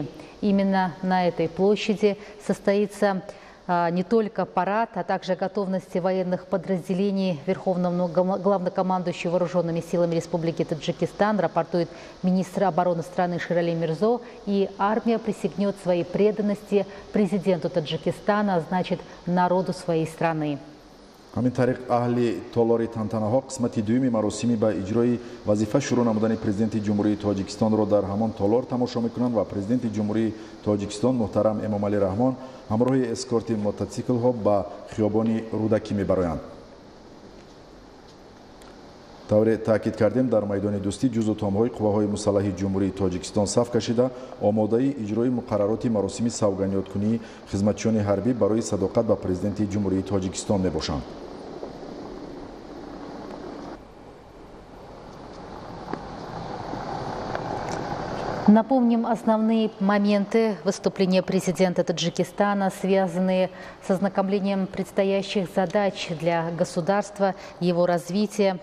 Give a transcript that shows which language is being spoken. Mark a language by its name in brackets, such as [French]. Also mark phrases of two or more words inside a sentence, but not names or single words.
[Russian] Именно на этой площади состоится не только парад, а также готовности военных подразделений Верховного главнокомандующего вооруженными силами Республики Таджикистан, рапортует министр обороны страны Ширали Мирзо, и армия присягнет своей преданности президенту Таджикистана, а значит народу своей страны. [Tajik] ҳамин тариқ аҳли толори тантанаҳо қисмати дуюми маросими ба иҷрои вазифа шурӯъ намудани президенти ҷумҳурии Тоҷикистонро дар ҳамон толор тамошо мекунанд ва президенти ҷумҳурии Тоҷикистон муҳтарам Эмомали Раҳмон ҳамроҳи эскорти мотоциклҳо ба хиёбони Рудакӣ мебароянд. тавре таъкид кардем, дар майдони Дустӣ ҷузу томҳои қувваҳои мусаллаҳи ҷумҳурии Тоҷикистон саф кашида омодаи иҷрои муқаррароти маросими савганёткунии хизматчиёни ҳарбӣ барои садоқат ба президенти ҷумҳурии Тоҷикистон мебошанд. [Russian] Напомним основные моменты выступления президента Таджикистана, связанные с ознакомлением предстоящих задач для государства, его развития.